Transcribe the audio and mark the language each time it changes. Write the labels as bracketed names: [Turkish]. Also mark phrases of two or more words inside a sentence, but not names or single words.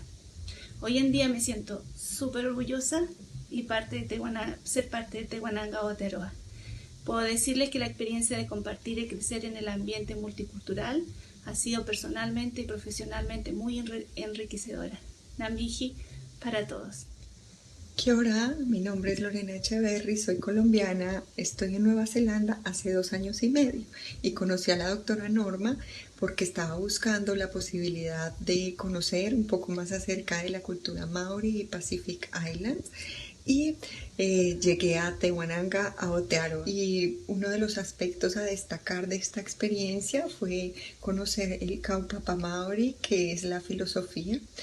[Spanish] Hoy en día me siento súper orgullosa y ser parte de Tehuananga Aotearoa. Puedo decirles que la experiencia de compartir y crecer en el ambiente multicultural ha sido personalmente y profesionalmente muy enriquecedora. Nambihi para todos. [Māori] Kia ora, [Spanish] mi nombre es Lorena Echeverry, soy colombiana, estoy en Nueva Zelanda hace 2 años y medio y conocí a la doctora Norma porque estaba buscando la posibilidad de conocer un poco más acerca de la cultura Maori y [English] Pacific Islands, [Spanish] y llegué a Tehuananga, Aotearoa, y uno de los aspectos a destacar de esta experiencia fue conocer el [Māori] Kaupapa Maori, [Spanish] que es la filosofía,